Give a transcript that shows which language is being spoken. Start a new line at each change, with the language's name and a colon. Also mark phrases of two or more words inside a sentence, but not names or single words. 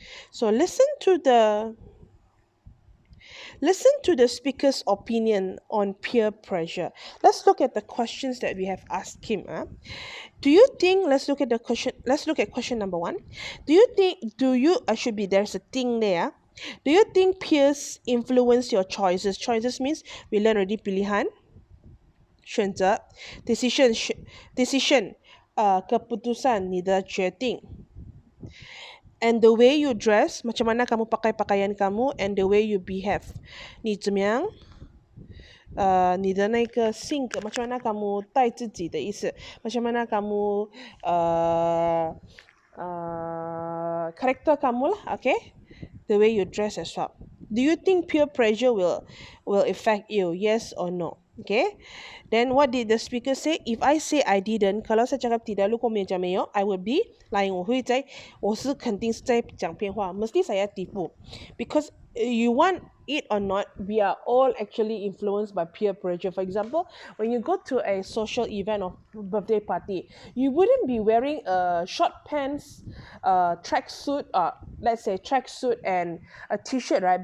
English: So listen to the speaker's opinion on peer pressure. Let's look at the questions that we have asked him. Do you think, let's look at question number one. I should be, there's a thing there. Do you think peers influence your choices? Choices means we learn already pilihan, 选择 decision keputusan
Chinese: 你的决定
English: and the way you dress,
Malay: macam mana kamu pakai pakaian kamu,
English: and the way you behave
Chinese: 你怎么样你的那个性格，
Malay: macam mana kamu
Chinese: 带自己的意思，
Malay: macam mana kamu karakter kamu lah,
English: okay? The way you dress as well. Do you think peer pressure will affect you? Yes or no? Okay. Then what did the speaker say? If I say I didn't,
Malay: kalau saya cakap tidak,
Chinese: 如果没有讲没有
English: I would be lying.
Chinese: 我肯定是在讲骗话，
Malay: mesti saya tipu.
English: Because you want it or not, we are all actually influenced by peer pressure. For example, when you go to a social event or birthday party, you wouldn't be wearing a short pants, tracksuit, let's say tracksuit and a t-shirt, right?